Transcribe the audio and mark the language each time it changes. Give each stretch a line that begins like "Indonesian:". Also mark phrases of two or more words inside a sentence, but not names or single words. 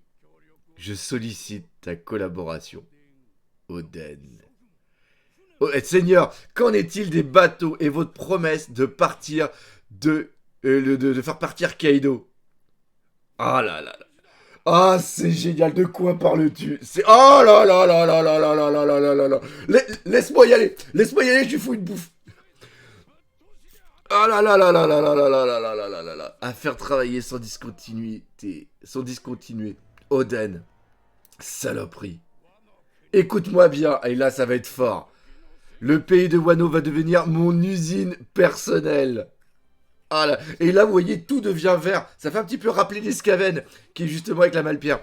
French: Je sollicite ta collaboration. Oden. Oh, Seigneur, qu'en est-il des bateaux et votre promesse de partir de faire partir Kaido? Ah là là là. Ah, c'est génial. De quoi parles-tu? C'est oh là là là là là là là là là là là là. Laisse-moi y aller. Laisse-moi y aller. Je lui fous une bouffe. Ah là là là là là là là là là là là là là là. À faire travailler sans discontinuité, sans discontinuer. Oden, saloperie. Écoute-moi bien. Et là, ça va être fort. Le pays de Wano va devenir mon usine personnelle. Ah là. Et là, vous voyez, tout devient vert. Ça fait un petit peu rappeler les Skaven, qui est justement avec la Malpierre.